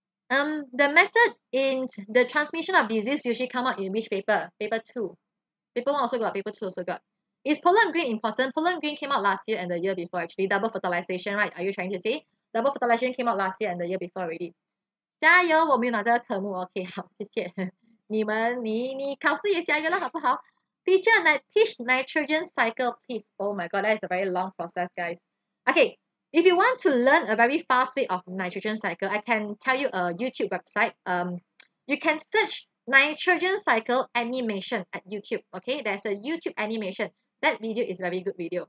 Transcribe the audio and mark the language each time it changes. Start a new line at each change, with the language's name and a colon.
English: The method in the transmission of disease usually come out in which paper? Paper 2. Paper 1 also got, paper 2 also got. Is pollen green important? Pollen green came out last year and the year before actually. Double fertilization, right? Are you trying to say? Double fertilization came out last year and the year before already.
Chinese: 加油，我没有拿这个科目 ，OK， 好，谢谢你们，你考试也加油了，好不好 ？
English: Teacher, teach nitrogen cycle, please. Oh my God, that is a very long process, guys. Okay, if you want to learn a very fast way of nitrogen cycle, I can tell you a YouTube website. You can search nitrogen cycle animation at YouTube. Okay, there's a YouTube animation. That video is very good video.